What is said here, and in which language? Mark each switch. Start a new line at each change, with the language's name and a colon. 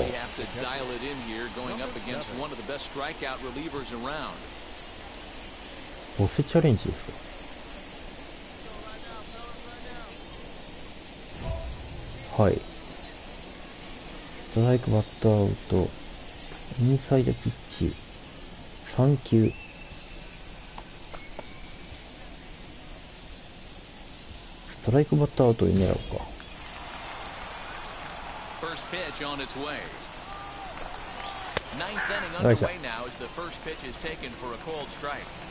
English: Really have to dial it in here, going up against one of the best strikeout relievers around.
Japanese: ボスチャレンジですか。はい。ストライクバッターアウト。インサイドピッチ。3球。ストライクバッターアウトに狙おうか。
English: First pitch on its way. Ninth inning underway now as the first pitch is taken for a cold strike.